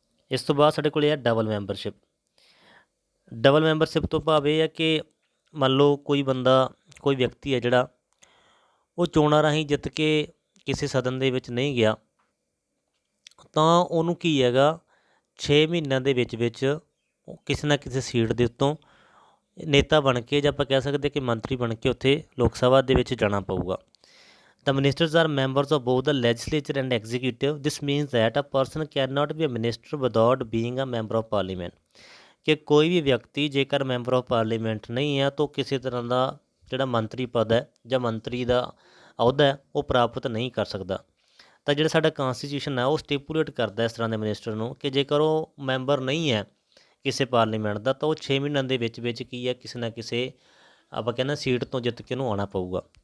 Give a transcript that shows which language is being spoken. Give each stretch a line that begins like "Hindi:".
Punjabi: ਇਸ ਤੋਂ ਬਾਅਦ ਸਾਡੇ ਕੋਲ ਇਹ ਹੈ ਡਬਲ ਮੈਂਬਰਸ਼ਿਪ। ਡਬਲ ਮੈਂਬਰਸ਼ਿਪ ਤੋਂ ਭਾਵ ਇਹ ਹੈ ਕਿ ਮੰਨ ਲਓ ਕੋਈ ਬੰਦਾ, ਕੋਈ ਵਿਅਕਤੀ ਹੈ ਜਿਹੜਾ ਉਹ ਚੋਣਾਂ ਰਾਹੀਂ ਜਿੱਤ ਕੇ ਕਿਸੇ ਸਦਨ ਦੇ ਵਿੱਚ ਨਹੀਂ ਗਿਆ, ਤਾਂ ਉਹਨੂੰ ਕੀ ਹੈਗਾ 6 ਮਹੀਨਿਆਂ ਦੇ ਵਿੱਚ ਕਿਸੇ ਨਾ ਕਿਸੇ ਸੀਟ ਦੇ ਉੱਤੋਂ ਨੇਤਾ ਬਣ ਕੇ, ਜਾਂ ਆਪਾਂ ਕਹਿ ਸਕਦੇ ਕਿ ਮੰਤਰੀ ਬਣ ਕੇ ਉੱਥੇ ਲੋਕ ਸਭਾ ਦੇ ਵਿੱਚ ਜਾਣਾ ਪਊਗਾ।
English: The ministers are members of both the legislature and executive. This means that a person cannot be a minister without being a member of parliament.
Punjabi: ਕਿ ਕੋਈ ਵੀ ਵਿਅਕਤੀ ਜੇਕਰ ਮੈਂਬਰ ਆਫ ਪਾਰਲੀਮੈਂਟ ਨਹੀਂ ਹੈ ਤਾਂ ਕਿਸੇ ਤਰ੍ਹਾਂ ਦਾ ਜਿਹੜਾ ਮੰਤਰੀ ਪਦ ਹੈ ਜਾਂ ਮੰਤਰੀ ਦਾ ਅਹੁਦਾ ਹੈ ਉਹ ਪ੍ਰਾਪਤ ਨਹੀਂ ਕਰ ਸਕਦਾ। ਤਾਂ ਜਿਹੜਾ ਸਾਡਾ ਕੌਨਸਟੀਟਿਊਸ਼ਨ ਹੈ ਉਹ ਸਟਿਪੂਲੇਟ ਕਰਦਾ ਇਸ ਤਰ੍ਹਾਂ ਦੇ ਮਿਨਿਸਟਰ ਨੂੰ ਕਿ ਜੇਕਰ ਉਹ ਮੈਂਬਰ ਨਹੀਂ ਹੈ ਕਿਸੇ ਪਾਰਲੀਮੈਂਟ ਦਾ ਤਾਂ ਉਹ 6 ਮਹੀਨਿਆਂ ਦੇ ਵਿੱਚ ਕੀ ਹੈ, ਕਿਸੇ ਨਾ ਕਿਸੇ ਆਪਾਂ ਕਹਿੰਦੇ ਸੀਟ ਤੋਂ ਜਿੱਤ ਕੇ ਉਹਨੂੰ ਆਉਣਾ ਪਊਗਾ।